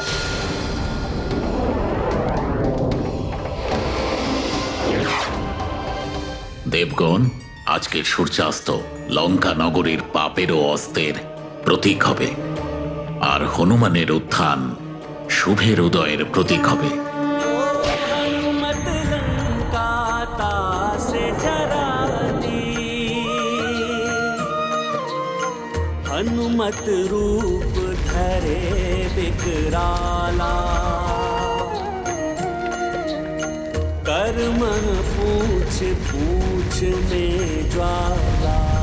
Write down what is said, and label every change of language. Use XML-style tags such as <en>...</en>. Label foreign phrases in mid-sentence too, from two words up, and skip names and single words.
<bn>দেবগণ, আজকের সূর্যাস্ত লঙ্কা নগরীর পাপের ও অস্তের প্রতীক হবে, আর হনুমানের উত্থান শুভের উদয়ের প্রতীক হবে।</bn> <awa>हनुमत रूप धरे विकराला, कर्म पूछ पूछ में ज्वाला।</awa>